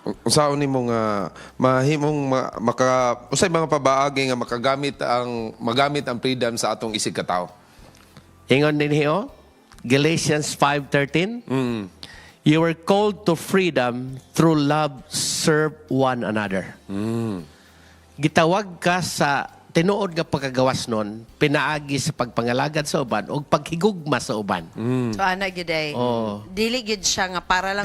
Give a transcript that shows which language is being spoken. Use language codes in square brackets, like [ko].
[ceb] Unsaon nimo nga mahimong usay mga pabaagi nga magamit ang freedom sa atong isig katawo? ingon din hiyo? Galatians 5:13. [en] You were called to freedom through love, serve one another. [ceb] Gitawag ka sa tinuod nga pagkagawas nun, pinaagi sa pagpangalagad sa uban o paghigugma sa uban. So ana gyud ay. Dili gyud siya nga para lang